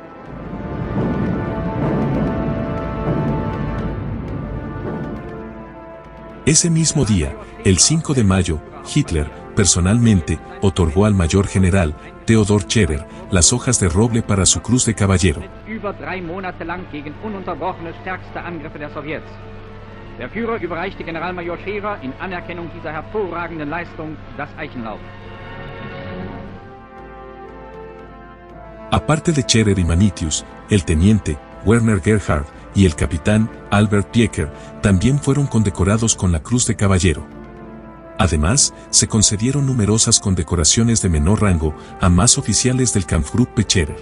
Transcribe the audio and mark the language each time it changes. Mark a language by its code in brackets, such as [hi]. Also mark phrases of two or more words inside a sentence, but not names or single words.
[es] Ese mismo día, el 5 de mayo, Hitler, personalmente, otorgó al mayor general, Theodor Scherer, las hojas de roble para su Cruz de Caballero. [de] Über 3 Monate lang gegen ununterbrochene stärkste Angriffe der Sowjets. Der Führer überreichte Generalmajor Scherer in Anerkennung dieser hervorragenden Leistung das Eichenlaub. [es] Aparte de Scherer y Manitius, el teniente Werner Gerhard y el capitán Albert Piecker también fueron condecorados con la Cruz de Caballero. Además, se concedieron numerosas condecoraciones de menor rango a más oficiales del Kampfgruppe Scherer.